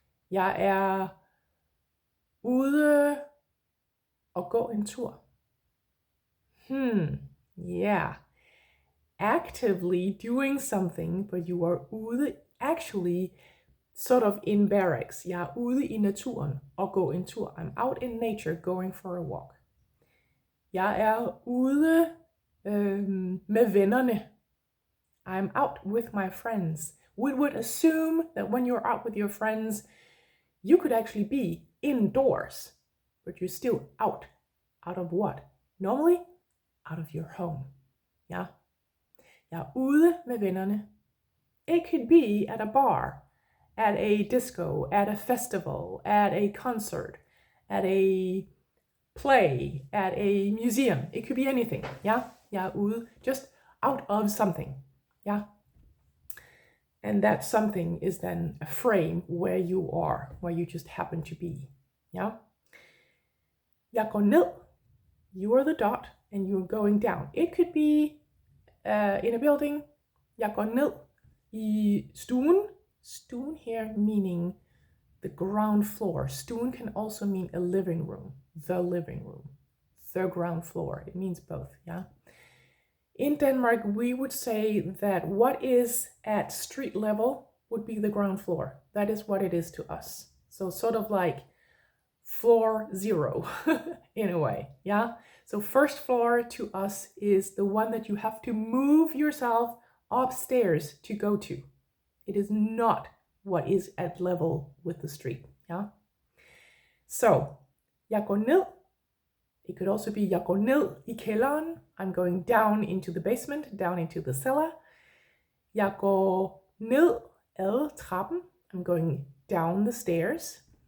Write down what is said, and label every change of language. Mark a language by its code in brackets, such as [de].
[da] Jeg er ude og gå en tur. [en] Yeah. Actively doing something, but you are ude, actually sort of in barracks. [da] Jeg er ude i naturen og gå en tur. [en] I'm out in nature going for a walk. [da] Jeg er ude med vennerne. [en] I'm out with my friends. We would assume that when you're out with your friends, you could actually be indoors, but you're still out. Out of what? Normally, out of your home. Yeah? [da] Jeg er ude med vennerne. [en] It could be at a bar, at a disco, at a festival, at a concert, at a play, at a museum. It could be anything. Yeah? [da] Jeg er ude, [en] just out of something. Yeah? And that something is then a frame where you are, where you just happen to be. Yeah? [da] Jeg går ned. [en] You are the dot and you're going down. It could be in a building. [da] Jeg går ned i stuen. [en] Stuen here meaning the ground floor. Stuen can also mean a living room. The living room. The ground floor. It means both, yeah? In Denmark, we would say that what is at street level would be the ground floor. That is what it is to us. So sort of like floor zero in a way, yeah? So first floor to us is the one that you have to move yourself upstairs to go to. It is not what is at level with the street, yeah? [da] So, jeg går ned. [en] It could also be [da] jeg går ned i kælderen. [en] I'm going down into the basement, down into the cellar. [da] Jeg går ned ad trappen. [en] I'm going down the stairs.